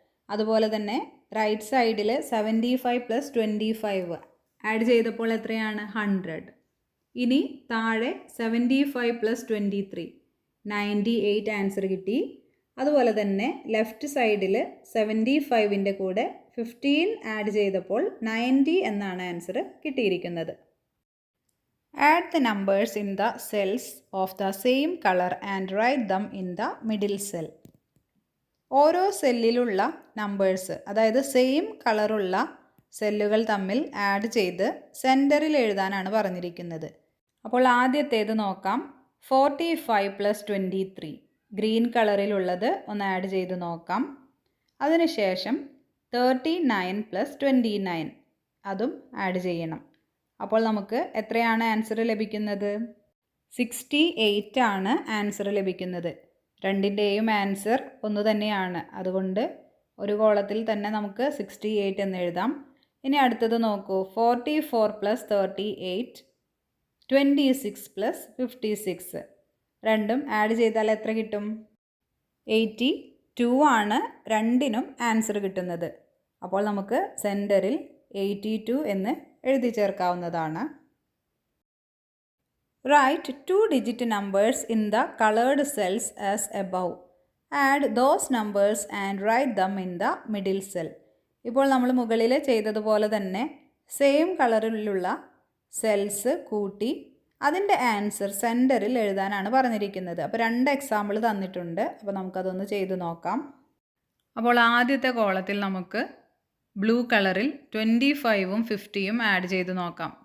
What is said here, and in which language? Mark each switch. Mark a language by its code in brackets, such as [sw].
[ml] അതുപോലെ തന്നെ റൈറ്റ് സൈഡിൽ 75 പ്ലസ് 25 ആഡ് ചെയ്തപ്പോൾ എത്രയാണ്? 100. ഇനി താഴെ 75 പ്ലസ് 23, 98 ആൻസർ കിട്ടി. അതുപോലെ തന്നെ ലെഫ്റ്റ് സൈഡിൽ 75ൻ്റെ കൂടെ 15 ആഡ് ചെയ്തപ്പോൾ 90 എന്നാണ് ആൻസർ കിട്ടിയിരിക്കുന്നത്. [en] Add the numbers in the cells of the same color and write them in the middle cell. [ml] ഓരോ സെല്ലിലുള്ള നമ്പേഴ്സ്, അതായത് സെയിം കളറുള്ള സെല്ലുകൾ തമ്മിൽ ആഡ് ചെയ്ത് സെൻറ്ററിൽ എഴുതാനാണ് പറഞ്ഞിരിക്കുന്നത്. അപ്പോൾ ആദ്യത്തേത് നോക്കാം. 45 പ്ലസ് 23 ഗ്രീൻ കളറിലുള്ളത് ഒന്ന് ആഡ് ചെയ്ത് നോക്കാം. അതിനുശേഷം 39 പ്ലസ് 29 അതും ആഡ് ചെയ്യണം. അപ്പോൾ നമുക്ക് എത്രയാണ് ആൻസർ ലഭിക്കുന്നത്? 68 ആണ് ആൻസർ ലഭിക്കുന്നത്. രണ്ടിൻ്റെയും ആൻസർ ഒന്ന് തന്നെയാണ്. അതുകൊണ്ട് ഒരു കോളത്തിൽ തന്നെ നമുക്ക് 68 എന്ന് എഴുതാം. ഇനി അടുത്തത് നോക്കൂ. 44 പ്ലസ് 38, 26 പ്ലസ് 56 രണ്ടും ആഡ് ചെയ്താൽ എത്ര കിട്ടും? 82 ആണ് രണ്ടിനും ആൻസർ കിട്ടുന്നത്. അപ്പോൾ നമുക്ക് സെൻറ്ററിൽ 82 എന്ന് എഴുതി ചേർക്കാവുന്നതാണ്. [en] Write 2-digit numbers in the colored cells as above. Add those numbers and write them in the middle cell. [ml] ഇപ്പോൾ നമ്മൾ മുകളിൽ ചെയ്തതുപോലെ തന്നെ സെയിം കളറിലുള്ള സെൽസ് കൂട്ടി അതിൻ്റെ ആൻസർ സെൻറ്ററിൽ എഴുതാനാണ് പറഞ്ഞിരിക്കുന്നത്. അപ്പോൾ 2 എക്സാമ്പിൾ തന്നിട്ടുണ്ട്. അപ്പോൾ നമുക്കതൊന്ന് ചെയ്ത് നോക്കാം. അപ്പോൾ ആദ്യത്തെ കോളത്തിൽ നമുക്ക് ബ്ലൂ കളറിൽ 25ഉം 50യും ആഡ് ചെയ്ത് നോക്കാം.